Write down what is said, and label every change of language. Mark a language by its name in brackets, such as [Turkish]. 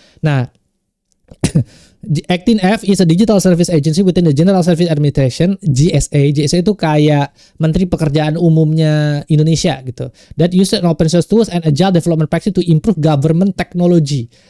[English] Nah, 18F is a digital service agency within the General Service Administration, GSA. [Indonesian] GSA itu kayak Menteri Pekerjaan Umumnya Indonesia gitu. [English] That uses open source tools and agile development practice to improve government technology.